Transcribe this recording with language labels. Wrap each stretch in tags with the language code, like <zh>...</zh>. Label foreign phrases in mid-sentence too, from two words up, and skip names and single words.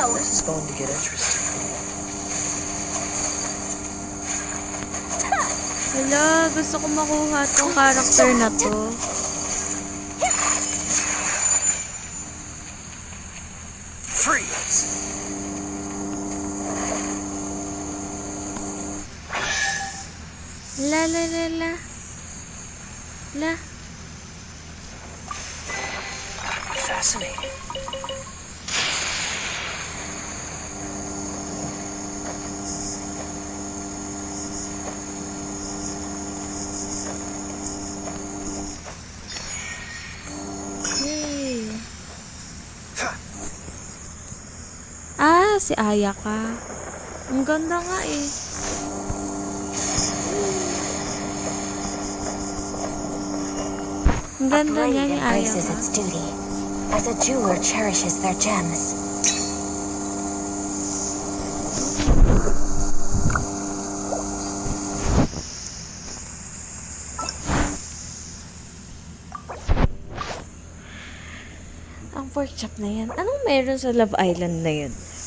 <en>This is going to get interesting.</en> <tl>Hala, gusto ko makuha tong character na to.</tl> <en>Freeze! La la la la. La. Fascinating. Yay.</en> <tl>Ah, si Aya ka. Ang ganda nga eh. Ang ganda niya ni Aya</tl> <en>embraces</en> <tl>ka.</tl> <en>its duty, as a jeweler cherishes their gems.</en> <tl>Ang</tl> <en>pork chop</en> <tl>na yan. Anong meron sa Love Island na yun?</tl>